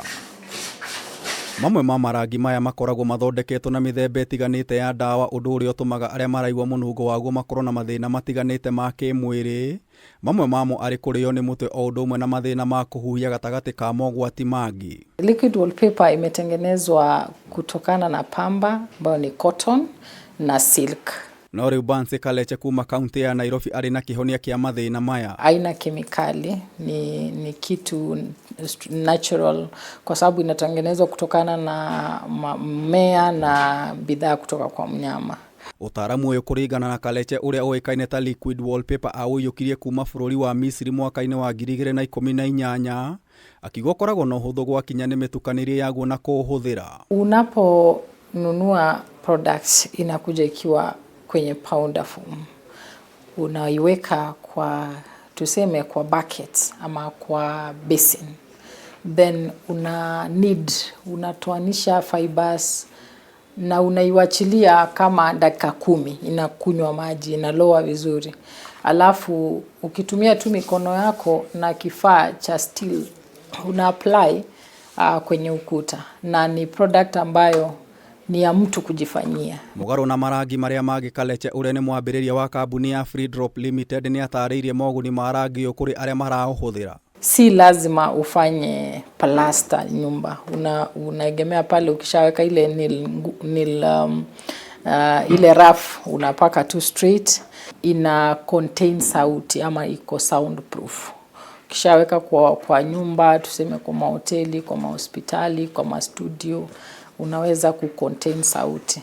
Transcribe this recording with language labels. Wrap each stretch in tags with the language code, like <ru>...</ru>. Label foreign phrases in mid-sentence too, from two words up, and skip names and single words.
<ki>Mamwe ma marangi maya makoragwo mathondeketwo na mĩthemba ĩtiganĩte ya ndawa, ũndũ ũrĩa ũtũmaga arĩa maraigua mũnungo waguo makorwo na mathĩna matiganĩte ma kĩmwĩrĩ. Mamwe mamo arĩ kũrĩo nĩ mũtwe o ũndũ ũmwe na mathĩna ma kũhuhia gatagatĩ ka mogwati mangĩ.</ki> <sw>Liquid wallpaper imetengenezwa kutokana na pamba ambayo ni cotton na silk.</sw> <ki>No rĩu Bance Kaleche kuma kaunti ya Nairobi arĩ na kĩhonia kĩa mathĩna maya.</ki> <sw>Haina kemikali, ni kitu natural kwa sababu inatengenezwa kutokana na mmea na bidhaa kutoka kwa mnyama.</sw> <ki>Ũtaaramu ũyũ kũringana na Kaleche ũrĩa ũĩkaine ta</ki> <en>liquid wallpaper</en> <ki>aũiyũkirie kuma bũrũri wa Misiri mwaka-inĩ wa 2018, akiuga ũkoragwo na ũhũthũ gwakinya nĩ mĩtukanĩrie yaguo na kũũhũthĩra.</ki> <sw>Unaponunua products inakuja ikiwa kwenye</sw> <en>powder form.</en> <sw>Unaiweka kwa tuseme kwa bucket ama kwa basin. Then unatoanisha fibers na unaiwachilia kama dakika 10, inakunywa maji, inaloa vizuri. Alafu ukitumia tu mikono yako na kifaa cha steel una apply kwenye ukuta, na ni product ambayo ni ya mtu kujifanyia.</sw> <ki>Mũgarũ na marangi marĩa mangĩ, Kaleche ũrĩa nĩ mwambĩrĩria wa kambuni ya Free Drop Limited nĩ atarĩirie moguni ma rangi ũyũ kũrĩ arĩa maraũhũthĩra.</ki> <sw>Si lazima ufanye plaster nyumba. Unaegemea pale, ukishaweka ile rough unapaka tu straight. Ina contain sauti ama iko soundproof. Ukishaweka kwa nyumba, tuseme kwa mahoteli, kwa mahospitali, kwa mastudio, unaweza kucontain sauti.</sw>